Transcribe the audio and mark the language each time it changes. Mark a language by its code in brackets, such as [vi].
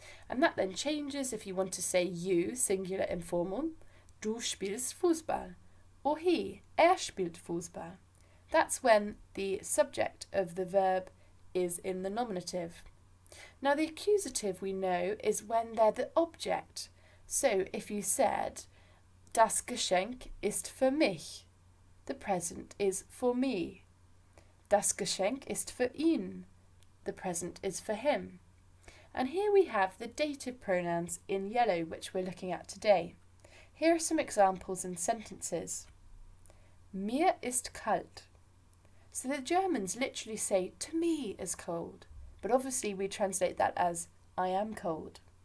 [en] And that then changes if you want to say you, singular informal. [de] Du spielst Fußball. [en] Or he, [de] spielt Fußball. [en] That's when the subject of the verb is in the nominative. Now the accusative we know is when they're the object. So if you said, [de] Das Geschenk ist für mich. [en] The present is for me. [de] Das Geschenk ist für ihn. [en] The present is for him. And here we have the dative pronouns in yellow, which we're looking at today. Here are some examples in sentences. [de] Mir ist kalt. [en] So the Germans literally say, to me is cold. But obviously we translate that as, I am cold.